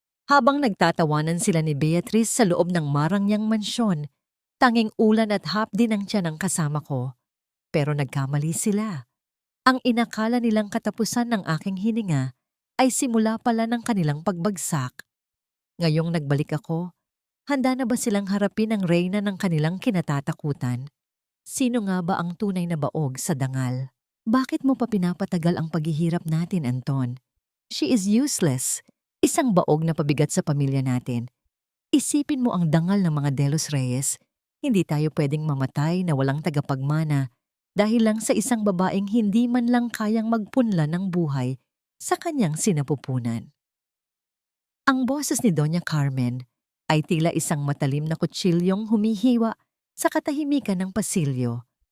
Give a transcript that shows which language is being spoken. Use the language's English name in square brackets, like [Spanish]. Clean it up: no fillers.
[Filipino] Habang nagtatawanan sila ni Beatrice sa loob ng marangyang mansyon, tanging ulan at hapdi ng tiyan ang kasama ko. Pero nagkamali sila. Ang inakala nilang katapusan ng aking hininga ay simula pala ng kanilang pagbagsak. Ngayong nagbalik ako, handa na ba silang harapin ang reyna ng kanilang kinatatakutan? Sino nga ba ang tunay na baog sa dangal? Bakit mo pa pinapatagal ang paghihirap natin, Anton? [English] She is useless. [Filipino] Isang baog na pabigat sa pamilya natin. Isipin mo ang dangal ng mga Delos Reyes. Hindi tayo pwedeng mamatay na walang tagapagmana dahil lang sa isang babaeng hindi man lang kayang magpunla ng buhay sa kanyang sinapupunan. Ang boses ni Doña Carmen ay tila isang matalim na kutsilyong humihiwa sa katahimikan ng pasilyo.